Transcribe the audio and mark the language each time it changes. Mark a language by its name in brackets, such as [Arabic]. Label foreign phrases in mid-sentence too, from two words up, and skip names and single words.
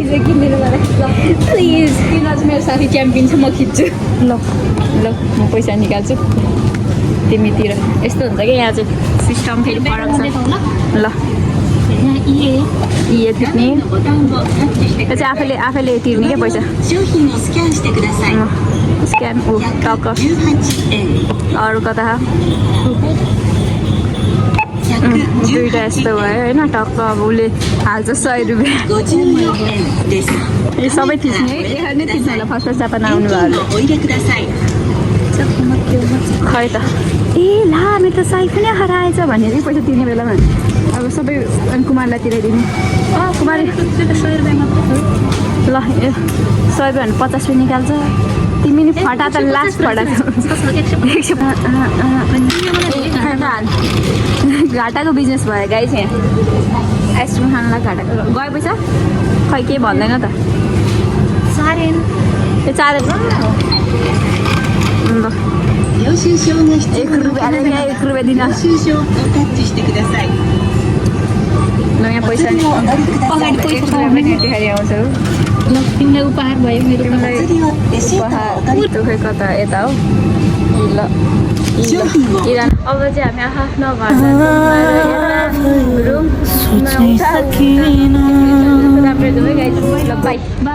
[Nepali] प्लिज किनिदिनु मलाई प्लिज किन चाहिँ मेरो साथी च्याम्पियन छ म खिच्छु ल ल म पैसा निकाल्छु तिमीतिर यस्तो हुन्छ कि यहाँ चाहिँ सिस्टम फेरि फरक छ ल इए तिर्ने यो चाहिँ आफैले तिर्ने क्या पैसा [Japanese] 商品をスキャンしてください。 [Nepali] स्क्यान ओ टक्क [Japanese] 18円。 [Nepali] अरू कता 110 दुइटा यस्तो भयो होइन टक्क अब उसले हाल्छ 100 रुपियाँ [Japanese] 54 円です。 [Nepali] यो सबै थिच्ने है यहाँ नै थिच्नु होला फर्स्ट जापान आउनु भयो [Japanese] 現金をお入れください。 [Nepali] खै त ए ला मेरो त साई पनि हराएछ भनेर पैसा तिर्ने बेलामा अब सबै अनि कुमारलाई तिराइदिने कुमार ल 100 रुपियाँ भने 50 रुपियाँ निकाल्छ तिमी नि फटा त लास्ट फटा घाटाको बिजनेस भयो गाइस यहाँ आइसक्रिम खानलाई घाटाको गयो पैसा खै केही भन्दैन त सारेन यो 4 ल [Japanese] 領収書が必要 1 [Nepali] रुपियाँ 1 रुपियाँ दिन [Japanese] 領収書をタッチしてください。 [Nepali] ल यहाँ पैसा नि अगाडि पैसा पनि देखाइ आउँछ ल तिमीलाई उपहार भयो मेरो [Japanese] お釣りはレシートをお借り [Nepali] त्यो खै कता यता हो ल किरण अब चाहिँ हामी आफ्नो रुम सोच्नै सकिनँ। राम्रो है गाइस ल बाई